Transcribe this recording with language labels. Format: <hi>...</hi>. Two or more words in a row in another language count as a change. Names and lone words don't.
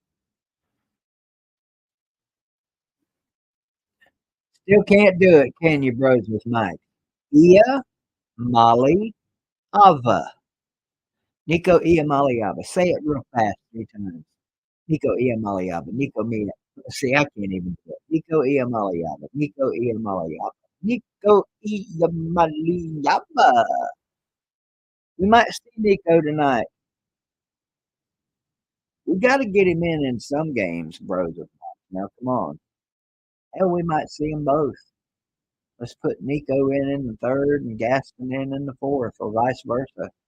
<en>Still can't do it, can you, bros with Mike? Ia Mali Ava. Nico Ia Mali Ava. Say it real fast 3 times. Nico Ia Mali Ava. Nico Mia. See, I can't even do it. Nico Ia Mali Ava. Nico Ia Mali Ava. Nico Ia Mali Ava. We might see Nico tonight. We got to get him in some games, bros. Now, come on. Hell, we might see them both. Let's put Nico in the third and Gaston in the fourth, or vice versa.</en>